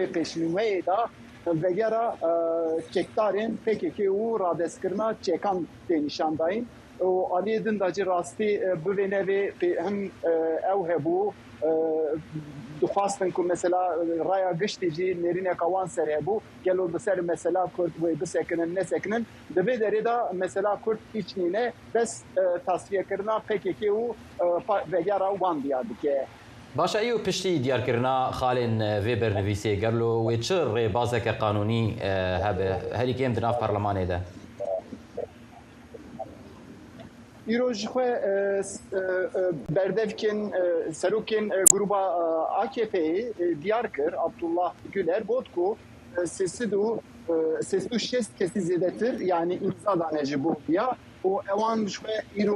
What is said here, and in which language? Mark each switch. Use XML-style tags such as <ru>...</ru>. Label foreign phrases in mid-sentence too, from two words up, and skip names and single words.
<ku>pêşnîmeyê da vegera çekdarên PKK û radestkirina çekan tê nîşan dayîn û aliyê din da jî rastî bi vê nevê him ew hebû dixwastin ku mesela raya giştî jî nêrîneka wan ser hebû gelo bi ser mesela Kurd wê bisekinin nesekinin di vê derê da mesela Kurd hiç nîne bes tasfiyekirina PKK û vegera wan diyar dike. باشە ئەو پشتی دیارکردنا خاڵێن vê bernivîsê gerlo wê çi rêbazeke qanûnî hebe herîkêm di nav parlemanê de. îro ji xwe berdevkên serokên gruba AKP'yê diyar kir Abdullah Güler got ku 36 kesî zêdetir yani imza dane ji bo ya û ewan ji xwe îro</ku>